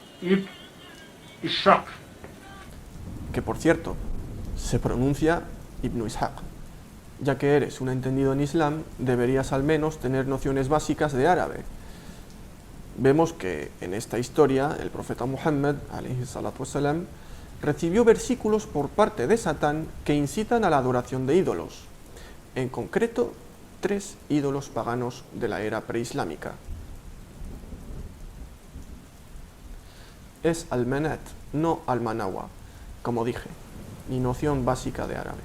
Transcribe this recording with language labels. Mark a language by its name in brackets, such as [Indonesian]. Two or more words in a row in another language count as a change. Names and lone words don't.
[Spanish] Ibn Ishaq, que por cierto, se pronuncia Ibn Ishaq. Ya que eres un entendido en Islam, deberías al menos tener nociones básicas de árabe. Vemos que en esta historia el profeta Muhammad [Arabic] عليه الصلاة والسلام, [Spanish] recibió versículos por parte de Satán que incitan a la adoración de ídolos, en concreto 3 ídolos paganos de la era preislámica. Es Al-Manat, no Al-Manawa, como dije, y noción básica de árabe.